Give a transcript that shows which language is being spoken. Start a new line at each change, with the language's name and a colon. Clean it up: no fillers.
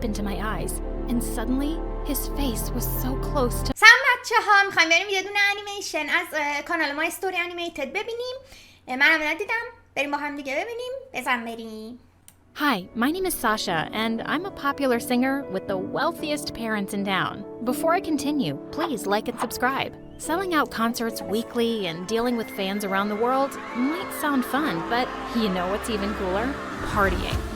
English: into my eyes, and suddenly his face was so close to
Persian: سلام بچه‌ها، می‌خوایم بریم یه دونه انیمیشن از کانال ما استوری انیمیتد ببینیم. منم ندیدم، بریم با هم دیگه ببینیم. بزن بریم.
English: Hi, my name is Sasha, and I'm a popular singer with the wealthiest parents in town. Before I continue, please like and subscribe. Selling out concerts weekly and dealing with fans around the world might sound fun, but you know what's even cooler? Partying.